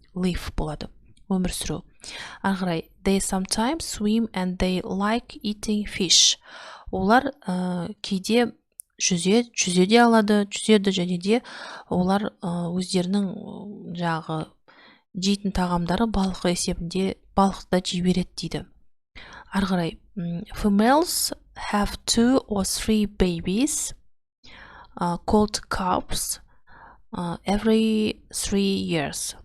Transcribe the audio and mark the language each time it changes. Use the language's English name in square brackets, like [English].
[Kazakh] Live болады, өмір сүру. [English] Ары they sometimes swim and they like eating fish. [Kazakh] Олар кейде жүзеде алады, жүзеді, және де олар өздерінің жағы жейтін тағамдары балық есебінде балықты жей береді дейді. [English] Ары females have 2 or 3 babies called calves every 3 years.